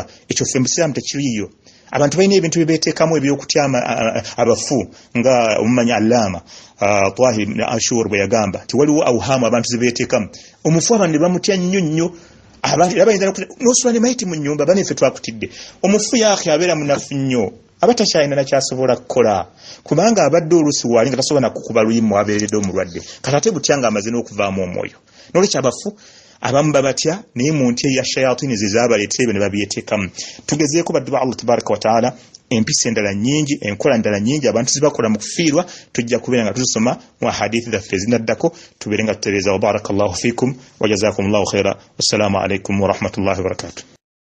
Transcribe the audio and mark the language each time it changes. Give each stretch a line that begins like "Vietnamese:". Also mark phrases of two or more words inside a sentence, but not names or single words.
Ganda: Ekyo ffe mu Busiraamu tekiriyo. Abantu balina ebintu byebeteekamu ebyokutyama abafu nga omumanyi Allama Tahir ibn Ashur bwe yagamba ti waliwo awhamu abantu zibeteekamu omufu abantu ne bamutya nnyo nnyo abantu abayinza n'osula ne mayiti mu nnyumba bane ffe twakutidde omufu yaakhe abeera munafu nnyo abatakyalina nakyasobola kukola kubanga abadde oluusi waali nga tasobola nakukuba luyimu abeeredde omulwadde kati ate butya nga amaze n'okuvaamu omwoyo. N'olwekyo abafu abamu babatya naye mu ntya ya shayatini zizabaleetera ne babyeteekamu. Tugezeeko baddu ba Allah
Arabic: تبارك وتعالى
Ganda: empisa endala nnyingi, enkola endala nnyingi abantu zibakola mu kufiirwa, tujja kubeera nga tuzisoma mu hadithi zaffe ezinaddako, tubeere nga tutereeza.
Arabic: وبارك الله فيكم وجزاكم الله خيرا. والسلام عليكم ورحمة الله وبركاته.